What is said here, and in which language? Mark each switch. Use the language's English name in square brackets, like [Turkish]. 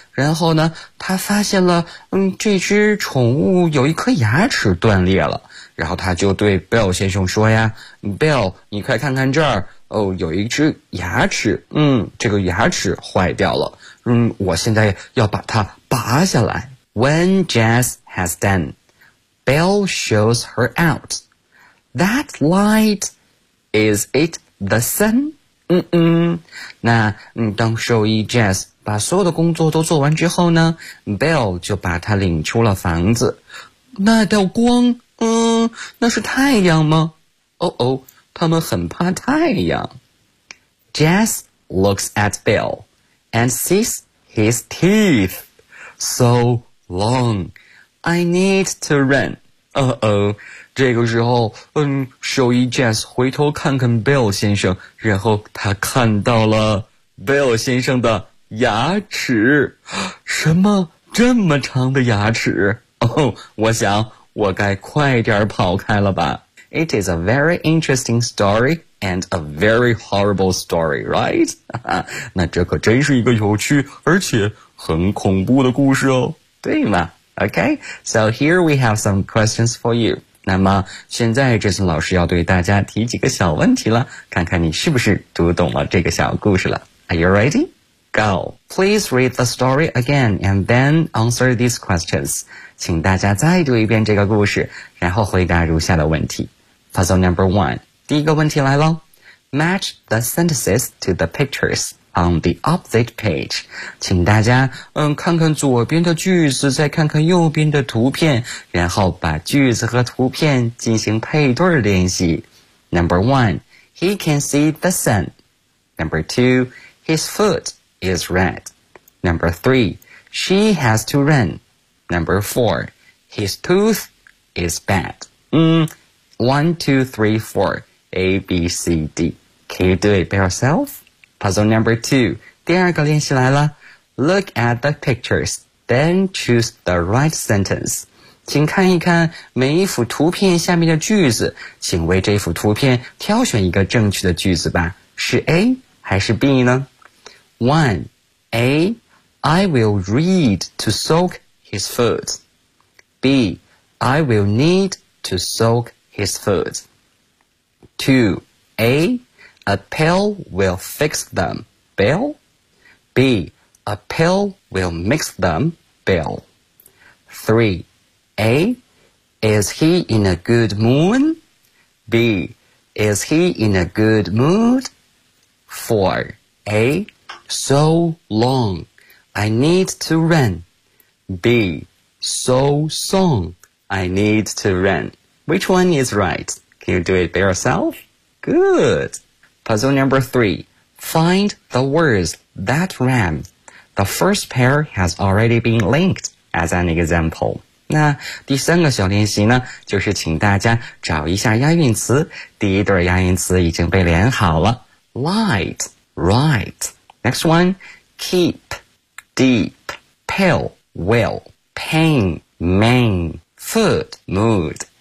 [Chinese] 然后呢，他发现了这只宠物有一颗牙齿断裂了。然后他就对 Bill 先生说呀， Bill, 你快看看这儿，有一只牙齿，这个牙齿坏掉了，我现在要把它拔下来。 [English] When Jess has done, Bill shows her out. That light, is it the sun? [Chinese] 那当兽医 Jess 把所有的工作都做完之后呢， Bill 就把他领出了房子。那道光，那是太阳吗？他们很怕太阳。 [English] Jess looks at Bill and sees his teeth. So,Long, I need to run. [Chinese] 这个时候，兽医 Jess 回头看看 Bill 先生，然后他看到了 Bill 先生的牙齿。什么这么长的牙齿？我想我该快点跑开了吧。 [English] It is a very interesting story and a very horrible story, right? [Chinese] 那这可真是一个有趣而且很恐怖的故事哦。对嘛 [English] ？Okay, so here we have some questions for you. [Chinese] 那么现在这次老师要对大家提几个小问题了，看看你是不是读懂了这个小故事了。 [English] Are you ready? Go. Please read the story again and then answer these questions. [Chinese] 请大家再读一遍这个故事，然后回答如下的问题。 [English] Puzzle number one. [Chinese] 第一个问题来喽。 [English] Match the sentences to the pictures. On the opposite page, [Chinese] 请大家看看左边的句子，再看看右边的图片，然后把句子和图片进行配对练习。 [English] Number one, he can see the sun. Number two, his foot is red. Number three, she has to run. Number four, his tooth is bad. 1, 2, 3, 4, A, B, C, D. Can you do it by yourself? Puzzle number two, [Chinese] 第二个练习来了。 [English] Look at the pictures, then choose the right sentence. [Chinese] 请看一看每一幅图片下面的句子，请为这幅图片挑选一个正确的句子吧。是 A 还是 B 呢？ [English] One, A, I will need to soak his foot. B, I will need to soak his foot. Two, A,A pill will fix them, Bill. B, a pill will mix them, Bill. 3. A, is he in a good mood? B, is he in a good mood? 4. A, so long, I need to run. B, so song, I need to run. Which one is right? Can you do it by yourself? Good. Puzzle number three. Find the words that rhyme. The first pair has already been linked as an example. [Chinese] 那第三个小练习呢，就是请大家找一下押韵词。第一对押韵词已经被连好了。 [English] Light, right. Next one, keep, deep, pill, will, pain, main, food, mood.